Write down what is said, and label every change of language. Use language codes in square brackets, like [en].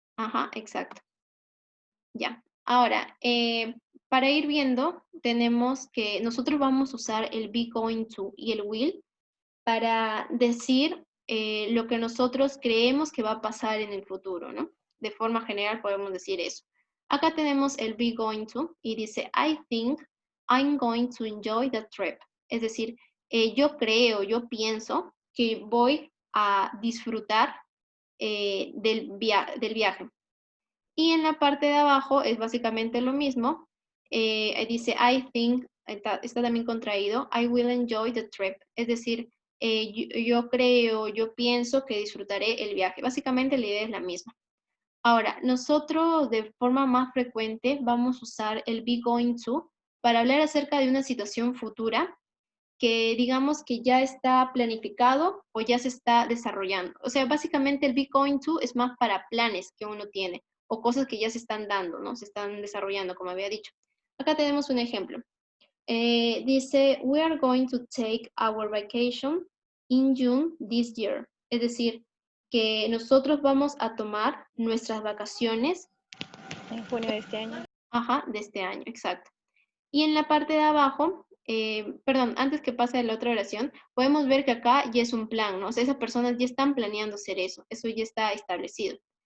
[es] Ajá, exacto. Ya. Ahora, para ir viendo, tenemos que nosotros vamos a usar el be going to y el will para decir lo que nosotros creemos que va a pasar en el futuro, ¿no? De forma general podemos decir eso. Acá tenemos el [en] be going to [es] y dice, [en] I think I'm going to enjoy the trip. [es] Es decir, yo creo, yo pienso que voy a disfrutar del viaje. Y en la parte de abajo es básicamente lo mismo. Dice, [en] I think, [es] está también contraído, [en] I will enjoy the trip. [es] Es decir, yo creo, yo pienso que disfrutaré el viaje. Básicamente la idea es la misma. Ahora, nosotros de forma más frecuente vamos a usar el be going to para hablar acerca de una situación futura que digamos que ya está planificado o ya se está desarrollando. O sea, básicamente el be going to es más para planes que uno tiene o cosas que ya se están dando, ¿no? Se están desarrollando, como había dicho. Acá tenemos un ejemplo. Dice, [en] we are going to take our vacation in June this year. [es] Es decir, que nosotros vamos a tomar nuestras vacaciones. En junio de este año. Ajá, de este año, exacto. Y en la parte de abajo, perdón, antes que pase a la otra oración, podemos ver que acá ya es un plan, ¿no? O sea, esas personas ya están planeando hacer eso ya está establecido.